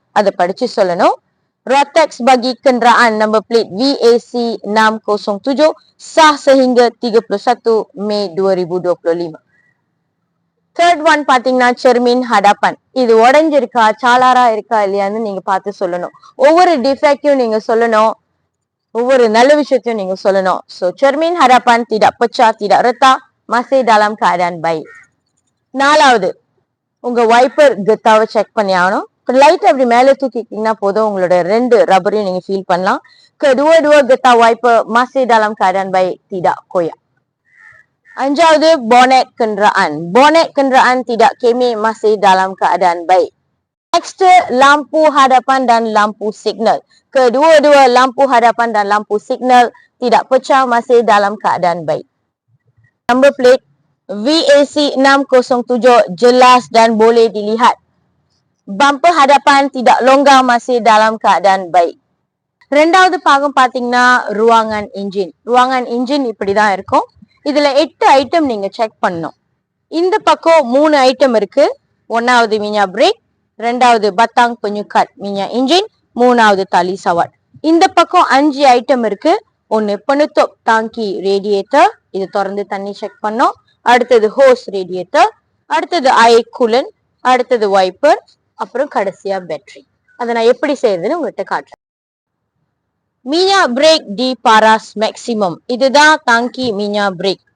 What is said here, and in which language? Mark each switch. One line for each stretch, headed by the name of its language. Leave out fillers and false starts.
Tamil: அதை படிச்சு சொல்லணும்.
Malay: Rotex bagi kenderaan number plate VAC 607 sah sehingga 31 Mei 2025.
Tamil: Third one பாத்தீங்கன்னா செர்மின் ஹடாப்பன். இது உடைஞ்சிருக்கா, சாலாரா இருக்கா இல்லையான்னு நீங்க பார்த்து சொல்லணும். ஒவ்வொரு டிஃபெக்டையும் நீங்க சொல்லணும், ஒவ்வொரு நல்ல விஷயத்தையும் நீங்க சொல்லணும்.
Malay: So cermin hadapan tidak pecah, tidak retak, masih dalam keadaan baik.
Tamil: நாலாவது உங்க வைப்பர் கெத்தாவை செக் பண்ணி ஆகணும். லைட் அப்படி மேல தூக்கிட்டீங்கன்னா போதும், உங்களோட 2 ரப்பரையும் நீங்க ஃபீல் பண்ணலாம்.
Malay: kedua-dua getah wiper masih dalam keadaan baik, tidak koyak. அஞ்சாவது bonnet kenderaan. Bonnet kenderaan tidak kemik, masih dalam keadaan baik. Next, lampu hadapan dan lampu signal. Kedua-dua lampu hadapan dan lampu signal tidak pecah, masih dalam keadaan baik. Number plate VAC 607 jelas dan boleh dilihat. Bumper hadapan tidak longgar, masih dalam keadaan baik.
Tamil: ரெண்டாவது பாகம் பாத்தீங்கன்னா ruangan engine. ruangan engine இப்படிதான் இருக்கும். இதுல 8 item நீங்க check பண்ணணும். இந்த பக்கம் 3 ஐட்டம் இருக்கு.
Malay: ஒன்னாவது மிnya பிரேக், ரெண்டாவது batang penyukat minyak engine, மூணாவது tali sawat.
Tamil: இந்த பக்கம் 5 ஐட்டம் இருக்கு. ஒன்னு penutup tangki radiator, இது திறந்து தண்ணி செக் பண்ணோம். அடுத்தது ஹோஸ் ரேடியேட்டர், அடுத்தது air coolant, அடுத்தது வைப்பர், அப்புறம் கடைசியா பேட்டரி. அதை நான் எப்படி செய்யறதுன்னு உங்கள்கிட்ட காட்டுறேன். மீனா பிரேக் டி பாராஸ் மேக்சிமம், இதுதான் தாங்கி மீனா பிரேக்.